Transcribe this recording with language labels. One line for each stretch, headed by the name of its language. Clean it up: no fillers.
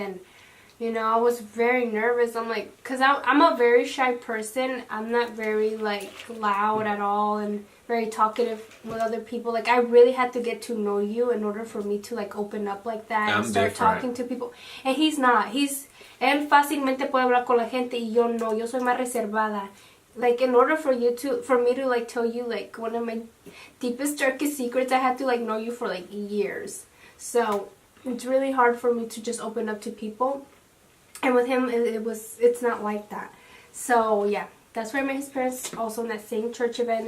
English: And you know, I was very nervous. I'm like, because I'm a very shy person. I'm not very like loud at all and very talkative with other people. Like, I really had to get to know you in order for me to like open up like that and start talking to people. And he's not.
Spanish: Él fácilmente puede hablar con la gente y yo no. Yo soy más reservada.
English: Like, in order for me to like tell you like one of my deepest, darkest secrets, I had to like know you for like years. So it's really hard for me to just open up to people. And with him, it's not like that. So yeah, that's where I met his parents, also in that same church event.